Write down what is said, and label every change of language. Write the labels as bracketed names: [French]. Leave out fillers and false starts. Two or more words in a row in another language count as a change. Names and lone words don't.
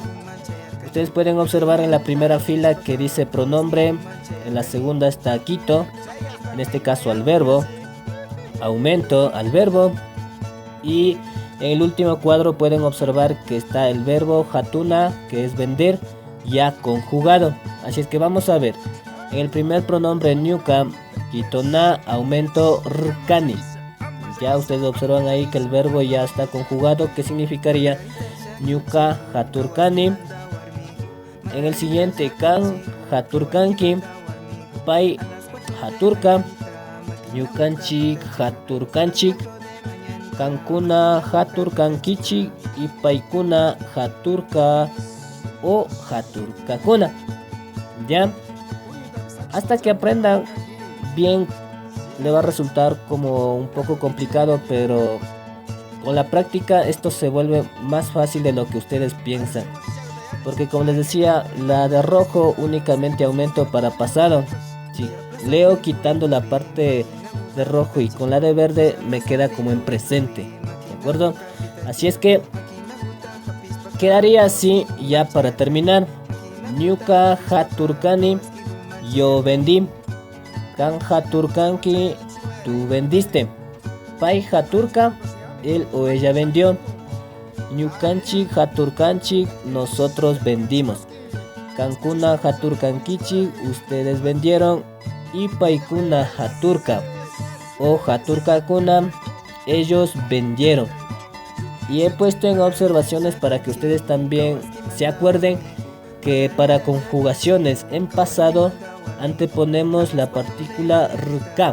[Spanish] Ustedes pueden observar en la primera fila que dice pronombre, en la segunda está quito, en este caso al verbo, aumento al verbo, y en el último cuadro pueden observar que está el verbo hatuna, que es vender, ya conjugado. Así es que vamos a ver. En el primer pronombre ñuka, quito na, aumento rkani. Ya ustedes observan ahí que el verbo ya está conjugado, que significaría [Quechua] ñuka haturkani. [Spanish] En el siguiente, [Quechua] kan haturkanki, pai haturka, ñukanchik haturkanchik, kankuna haturkankichik y paikuna haturka o haturkakuna. [Spanish] Ya, hasta que aprendan bien le va a resultar como un poco complicado, pero con la práctica esto se vuelve más fácil de lo que ustedes piensan. Porque como les decía, la de rojo únicamente aumento para pasado. Si leo quitando la parte de rojo y con la de verde me queda como en presente. ¿De acuerdo? Así es que quedaría así ya para terminar. [Quechua] Ñuka haturkani, [Spanish] yo vendí. [Quechua] Kan haturkanki, [Spanish] tú vendiste. [Quechua] Pai haturka, [Spanish] él o ella vendió. [Quechua] Ñukanchik haturkanchik, [Spanish] nosotros vendimos. [Quechua] Kankuna haturkankichik, [Spanish] ustedes vendieron. [Quechua] Y paikuna haturka o haturkakuna, [Spanish] ellos vendieron. Y he puesto en observaciones para que ustedes también se acuerden que para conjugaciones en pasado anteponemos la partícula rk.